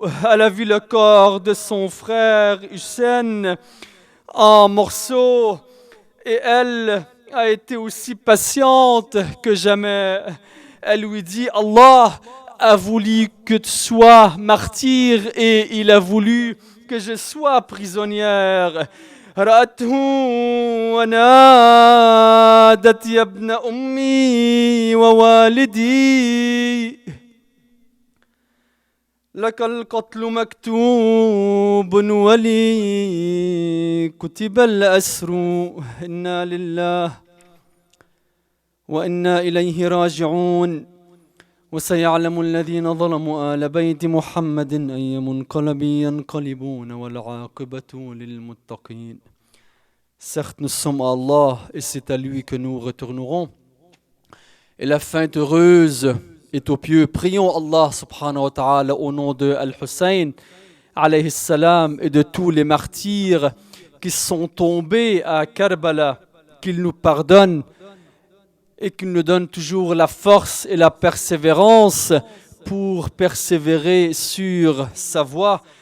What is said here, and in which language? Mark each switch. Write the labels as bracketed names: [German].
[French] Elle a vu le corps de son frère Hussein en morceaux et elle a été aussi patiente que jamais. Elle lui dit, Allah a voulu que tu sois martyr et il a voulu que je sois prisonnière. [Arabic] رأته ونادت يا ابن أمي ووالدي لك القتل مكتوب ولي كتب الأسر إنا لله وإنا إليه راجعون وسيعلم الذين ظلموا آل بيت محمد أي منقلب ينقلبون والعاقبة للمتقين. [French] Certes, nous sommes à Allah et c'est à lui que nous retournerons. Et la fin heureuse est aux pieux. Prions Allah [Arabic] subhanahu wa ta'ala [French] au nom de Al-Hussein [Arabic] alayhi salam [French] et de tous les martyrs qui sont tombés à Karbala, qu'il nous pardonne et qu'il nous donne toujours la force et la persévérance pour persévérer sur sa voie.